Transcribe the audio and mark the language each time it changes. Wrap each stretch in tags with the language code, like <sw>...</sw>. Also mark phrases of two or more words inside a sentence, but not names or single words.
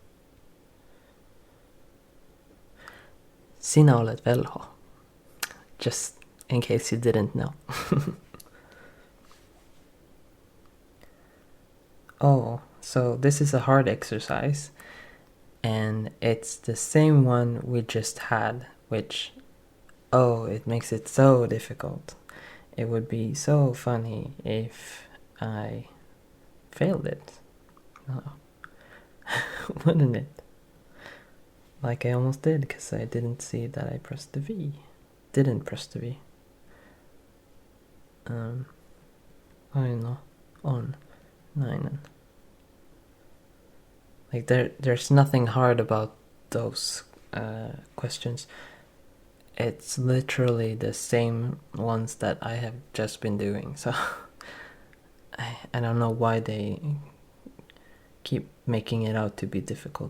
<fi>Sinä olet velho.</fi> <en>Just in case you didn't know. Oh, so this is a hard exercise. And it's the same one we just had, which, oh, it makes it so difficult. It would be so funny if I failed it. No. Wouldn't it? Like I almost did, because I didn't see that I pressed the V. Didn't press the V.</en> <fi>Aina on nainen.</fi> <en>Like there's nothing hard about those questions. It's literally the same ones that I have just been doing. So I don't know why they keep making it out to be difficult.</en>